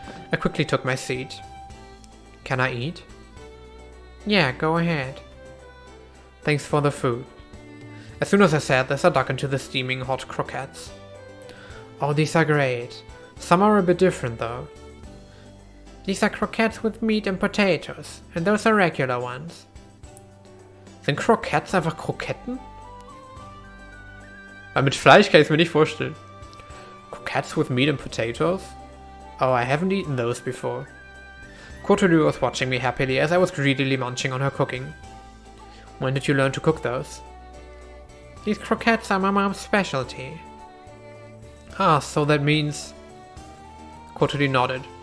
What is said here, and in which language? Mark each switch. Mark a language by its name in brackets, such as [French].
[English] I quickly took my seat. Can I eat? Yeah, go ahead. Thanks for the food. As soon as I said this, I dug into the steaming hot croquettes. Oh, these are great. Some are a bit different though. These are croquettes with meat and potatoes, and those are regular ones. [German] Sind Croquettes einfach Kroketten? Weil mit Fleisch kann ich es mir nicht vorstellen. [English] Croquettes with meat and potatoes? Oh, I haven't eaten those before. Kotori was watching me happily as I was greedily munching on her cooking. When did you learn to cook those? These croquettes are my mom's specialty. Ah, so that means... Kotori nodded.